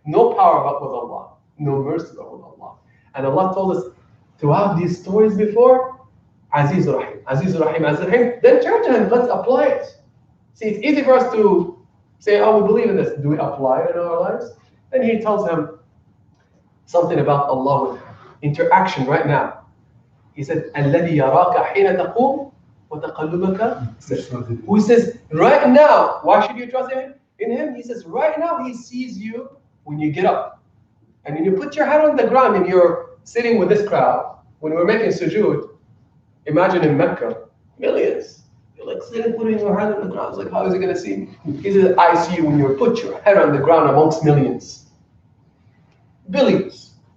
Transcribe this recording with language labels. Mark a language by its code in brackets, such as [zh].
[en] No power but with Allah, no mercy but with Allah. And Allah told us throughout these stories before, Aziz Rahim, Aziz Rahim, Aziz Rahim. Then turn to Him, let's apply it. See, it's easy for us to say, oh, we believe in this. Do we apply it in our lives? Then He tells him something about Allah with interaction right now. He said, [ar] الَّذِي يَرَاكَ حِينَ تَقُومُ وَتَقَلُّبَكَ. [en] Who says, right now, why should you trust in Him? He says, right now He sees you when you get up. And when you put your hand on the ground and you're sitting with this crowd, when we're making sujood, imagine in Mecca, millions. You're like sitting, putting your hand on the ground. It's like, how is He going to see me? He says, I see you when you put your head on the ground amongst millions. Billions.